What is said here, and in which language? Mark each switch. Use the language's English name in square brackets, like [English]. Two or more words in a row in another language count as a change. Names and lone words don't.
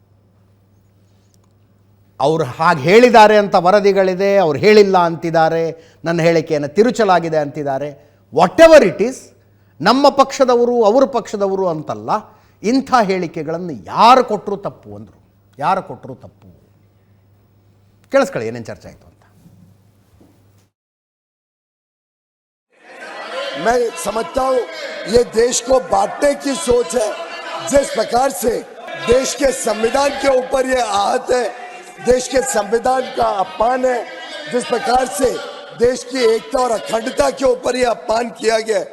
[Kannada] ಅವರು ಹಾಗೆ ಹೇಳಿದ್ದಾರೆ ಅಂತ ವರದಿಗಳಿದೆ, ಅವ್ರು ಹೇಳಿಲ್ಲ ಅಂತಿದ್ದಾರೆ, ನನ್ನ ಹೇಳಿಕೆಯನ್ನು ತಿರುಚಲಾಗಿದೆ ಅಂತಿದ್ದಾರೆ. [English] whatever it is, [Kannada] ನಮ್ಮ ಪಕ್ಷದವರು ಅವ್ರ ಪಕ್ಷದವರು ಅಂತಲ್ಲ, ಇಂಥ ಹೇಳಿಕೆಗಳನ್ನು ಯಾರು ಕೊಟ್ಟರು ತಪ್ಪು ಅಂದರು. ಯಾರು ಕೊಟ್ಟರು ತಪ್ಪು, ಕೇಳಿಸ್ಕೊಳ್ಳಿ ಏನೇನು ಚರ್ಚೆ ಆಯಿತು ಅಂತ. [Hindi] मैं समझता हूं ये देश को बांटने की सोच है. जिस प्रकार से देश के संविधान के ऊपर ये आहत है, देश के संविधान का अपमान है, जिस प्रकार से देश की एकता और अखंडता के ऊपर ये अपमान किया गया है.